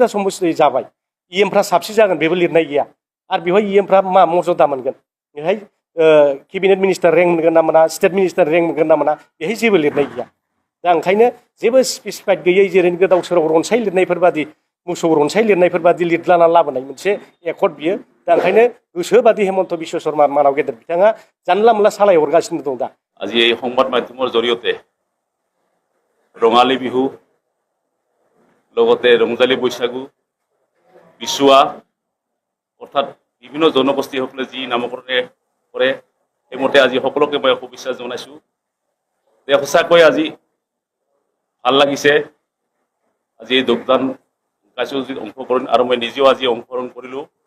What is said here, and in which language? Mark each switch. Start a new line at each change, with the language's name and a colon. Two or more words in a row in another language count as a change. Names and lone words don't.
Bodo: समस्ति जाबाय इएमफ्रा साबसिन जागोन बेबो लिरनाय गैया आरो बेवहाय इएमफ्रा मा मर्यादा मोनगोन बेहाय
English: cabinet minister rank
Bodo: मोनगोन ना मोना
English: state minister rank
Bodo: मोनगोन ना मोना बेहाय जेबो लिरनाय गैया दा ओंखायनो जेबो स्पेसिफाइड गैयै जेरै गोदाव सोराव रनसाय लिरनायफोर बादि मोसौ रनसाय लिरनायफोर बादि लिरलाना लाबोनाय मोनसे एकर्ड बियो दा ओंखायनो गोसोबादि हेमन्त बिश्व शर्मा मानाव गेदेर बिथाङा जानला मोनला सालायहरगासिनो दं दा
Assamese: আজি এই সংবাদ মাধ্যমৰ জৰিয়তে ৰঙালী বিহু লগতে ৰংজালী বৈশাগু বিচুৱা অৰ্থাৎ বিভিন্ন জনগোষ্ঠীসকলে যি নামকৰণে কৰে সেইমতে আজি সকলোকে মই শুভেচ্ছা জনাইছোঁ যে সঁচাকৈ আজি ভাল লাগিছে আজি এই যোগদান কাৰ্যসূচীত অংশগ্ৰহণ আৰু মই নিজেও আজি অংশগ্ৰহণ কৰিলোঁ